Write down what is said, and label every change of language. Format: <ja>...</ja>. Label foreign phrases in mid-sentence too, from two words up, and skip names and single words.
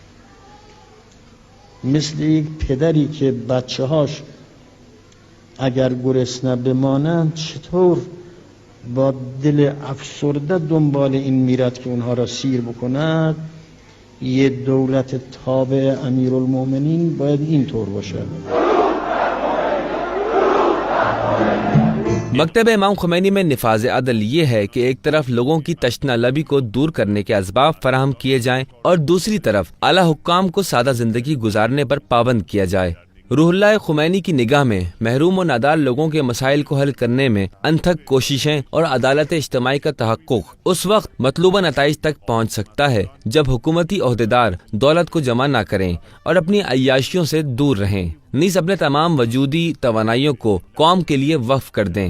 <fa>مثل یک پدری که بچه هاش اگر گرسنه بمانند چطور با دل افسرده دنبال این میرد که اونها را سیر بکند، یه دولت تابع امیرالمومنین باید این طور باشه.</fa> <ur>مکتب امام خمینی میں نفاذ عدل یہ ہے کہ ایک طرف لوگوں کی تشنہ لبی کو دور کرنے کے اسباب فراہم کیے جائیں اور دوسری طرف اعلیٰ حکام کو سادہ زندگی گزارنے پر پابند کیا جائے. روح اللہ خمینی کی نگاہ میں محروم اور نادار لوگوں کے مسائل کو حل کرنے میں انتھک کوششیں اور عدالت اجتماعی کا تحقق اس وقت مطلوبہ نتائج تک پہنچ سکتا ہے جب حکومتی عہدیدار دولت کو جمع نہ کریں اور اپنی عیاشیوں سے دور رہیں، نیز اپنے تمام وجودی توانائیوں کو قوم کے لیے وقف کر دیں.</ur>